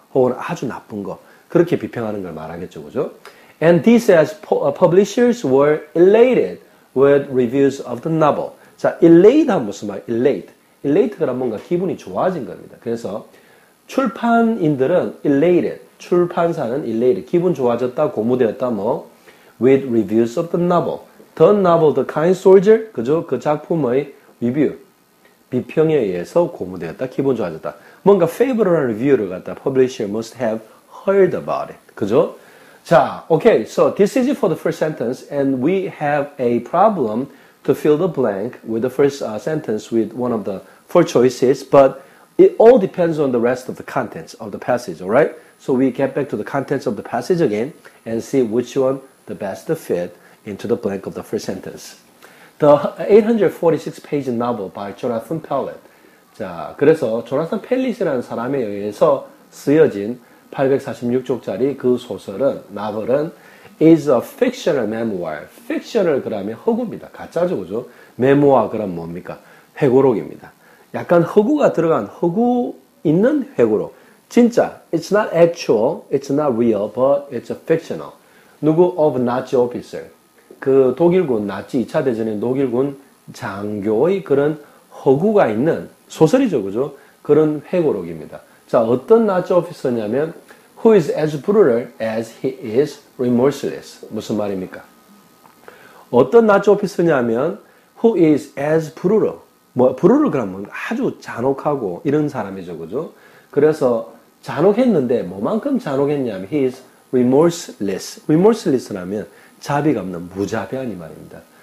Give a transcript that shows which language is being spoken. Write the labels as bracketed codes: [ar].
[ko] 혹은 아주 나쁜 거 그렇게 비평하는 걸 말하겠죠, 그죠? [en] And these as publishers were elated with reviews of the novel. [ko] 자, elate 하면 무슨 말? [en] elate. [ko] elate가 뭔가 기분이 좋아진 겁니다. 그래서 출판인들은 elated, 출판사는 elated, 기분 좋아졌다, 고무되었다, 뭐 [en] with reviews of the novel. The novel, The Kind Soldier, [ko] 그죠? 그 작품의 리뷰, 비평에 의해서 고무되었다, 기분 좋아졌다. 뭔가 [en] favorable review를 갖다 publisher must have heard about it. [ko] 그죠? [en] 자, okay, so this is it for the first sentence, and we have a problem to fill the blank with the first sentence with one of the four choices, but it all depends on the rest of the contents of the passage, alright? So we get back to the contents of the passage again and see which one the best fit into the blank of the first sentence. The 846-page novel by Jonathan Pellet. [ko] 자, 그래서 조나산 펠릿이라는 사람에 의해서 쓰여진 846쪽짜리 그 소설은, 나vel은 [en] is a fictional memoir. [ko] fictional 그러면 허구입니다. 가짜죠, 그죠? 메모아 그럼 뭡니까? 회고록입니다. 약간 허구가 들어간 허구 있는 회고록. 진짜 [en] it's not actual, it's not real, but it's a fictional. [ko] 누구 [en] of Nazi officer. [ko] 그 독일군 나치 2차 대전의 독일군 장교의 그런 허구가 있는 소설이죠, 그죠? 그런 회고록입니다. 자, 어떤 나치 오피서냐면 [en] who is as brutal as he is remorseless. [ko] 무슨 말입니까? 어떤 나치 오피서냐면 [en] who is as brutal. [ko] 뭐 brutal 그러면 아주 잔혹하고 이런 사람이죠, 그죠? 그래서 잔혹했는데 뭐만큼 잔혹했냐면 [en] he is remorseless. [ko] remorseless라면 자비가 없는 무자비한 이 말입니다.